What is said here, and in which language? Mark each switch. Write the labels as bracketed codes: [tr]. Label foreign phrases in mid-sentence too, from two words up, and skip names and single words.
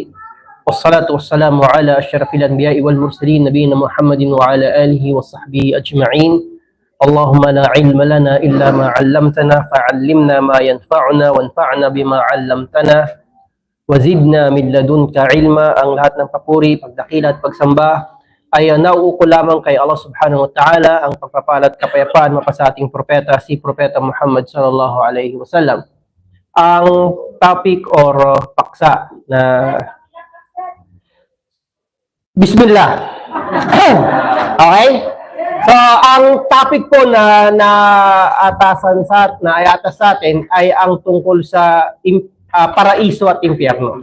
[ar] والصلاة والسلام على أشرف الأنبياء والمرسلين نبينا محمد وعلى آله وصحبه أجمعين. اللهم لا علم لنا إلا ما علمتنا فعلمنا ما ينفعنا وانفعنا بما علمتنا وزدنا من لدنك علما. [tl] Ang lahat ng papuri, pagdakila at pagsamba ay nauuko lamang kay Allah [ar] سبحانه وتعالى. [tl] Ang pagpapala at kapayapaan mapasa ating propeta, si Propeta Muhammad [ar] صلى الله عليه وسلم. [tl] Ang topic or paksa na Bismillah. Okay? So, ang topic po na ay atas sa atin ay ang tungkol sa paraiso at impyerno.